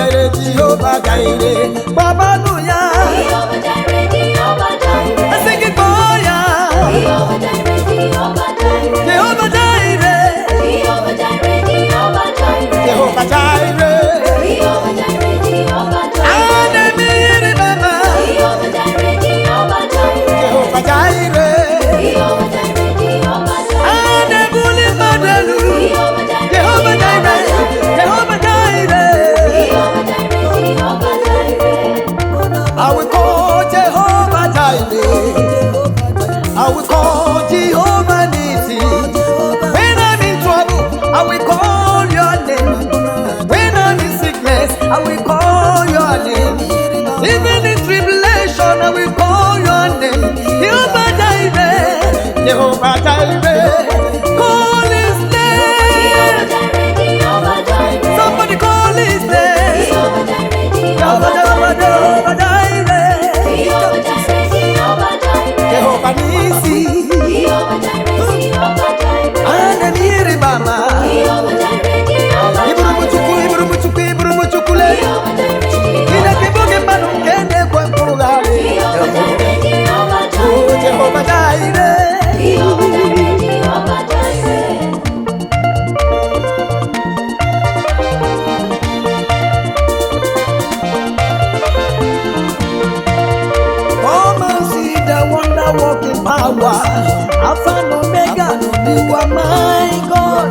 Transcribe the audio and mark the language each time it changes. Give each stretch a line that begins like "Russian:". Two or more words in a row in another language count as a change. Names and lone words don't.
English: Jehovah Jireh. Baba Nuya. Jehovah Jireh, Jehovah Jireh. I sing it for ya. Jehovah Jireh, Jehovah Jireh. Jehovah Jireh. Jehovah Jireh, Jehovah Jireh. Jehovah Jireh. Jehovah Jireh, Jehovah Jireh.
Yoruba: Ademiri Baba.
English: Jehovah Jireh, Jehovah Jireh. Jehovah Jireh. Jehovah Jireh, Jehovah Jireh.
Yoruba: Adebuli Madelu.
English: Jehovah Jireh, Jehovah Jireh. Jehovah Jireh. Jehovah Jireh, Jehovah Jireh. I will call Jehovah Jireh. I will call Jehovah Nissi. When I'm in trouble, I will call your name. When I'm in sickness, I will call your name. Even in tribulation, I will call your name. Jehovah Jireh. Jehovah Jireh. Call his name. Jehovah Jireh. Somebody call his name. Jehovah Jireh, Jehovah, Jehovah Jehovah, Jireh. Jehovah Jireh, Jehovah Jireh. Jehovah Nissi. Jehovah Jireh, Jehovah Jireh. Ademiri Baba. Jehovah Jireh, Jehovah
Igbo: Iburubuchukwu, iburubuchukwu, iburubuchukwule.
English: Jehovah Jireh,
Igbo: Chineke bụ oge mmadụ nke na-ekwe mkpụrụgharị.
English: Jehovah Jireh, Jehovah Oh, Jireh. Jehovah Jireh. Jehovah Jireh, Jehovah Jireh. Come and see the wonder-working power. Alpha and Omega, you are my God.